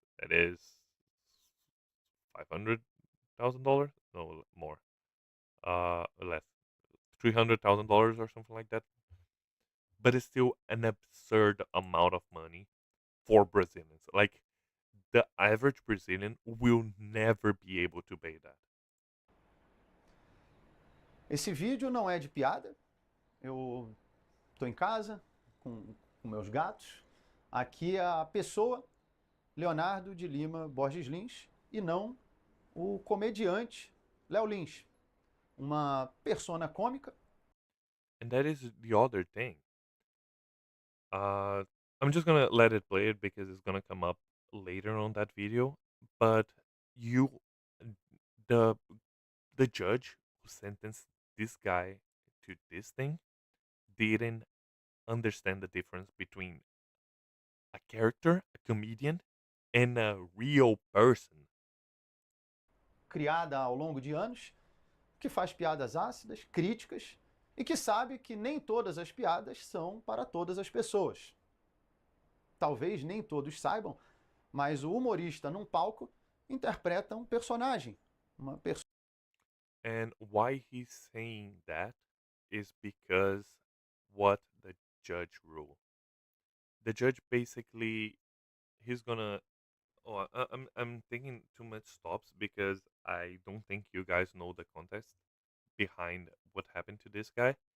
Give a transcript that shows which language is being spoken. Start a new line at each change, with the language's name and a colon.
English: That is $500,000? No, more. Less. $300,000 or something like that. But it's still an absurd amount of money for Brazilians. Like the average Brazilian will never be able to pay that.
Portuguese: Esse vídeo não é de piada. Eu estou em casa com meus gatos. Aqui é a pessoa Leonardo de Lima Borges Lins e não o comediante Léo Lins. Uma persona cômica.
English: And that is the other thing. I'm just gonna let it play it because it's gonna come up later on that video. But you, the the judge who sentenced this guy to this thing didn't understand the difference between a character, a comedian, and a real person.
Portuguese: Criada ao longo de anos, que faz piadas ácidas, críticas e que sabe que nem todas as piadas são para todas as pessoas. Talvez nem todos saibam, mas o humorista num palco interpreta um personagem, uma pessoa.
English: And why he's saying that is because what the judge ruled. The judge basically he's gonna. Oh, I'm thinking too much stops because I don't think you guys know the context behind what happened to this guy.